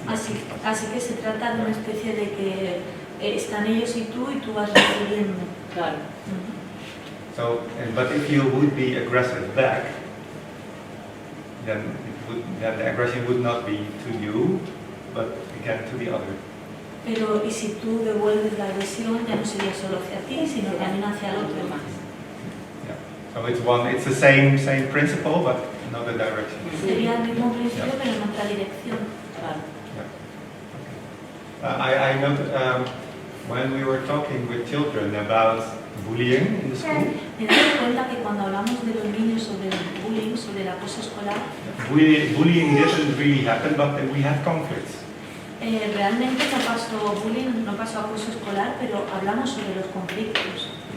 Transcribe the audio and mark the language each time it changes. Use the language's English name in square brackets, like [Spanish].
[Spanish] Así que se trata de una especie de que están ellos y tú vas recibiendo. Claro. [English] So, but if you would be aggressive back, then the aggression would not be to you, but again to the other. [Spanish] Pero y si tú devuelves la agresión, ya no sería solo hacia ti, sino también hacia el otro más. [English] So it's the same principle, but another direction. [Spanish] Sería el mismo principio, pero en otra dirección. Claro. [English] I noted when we were talking with children about bullying in the school. [Spanish] Me doy cuenta que cuando hablamos de los niños sobre el bullying, sobre el acoso escolar, [English] Bullying didn't really happen, but then we had conflicts. [Spanish] Realmente no pasó bullying, no pasó acoso escolar, pero hablamos sobre los conflictos.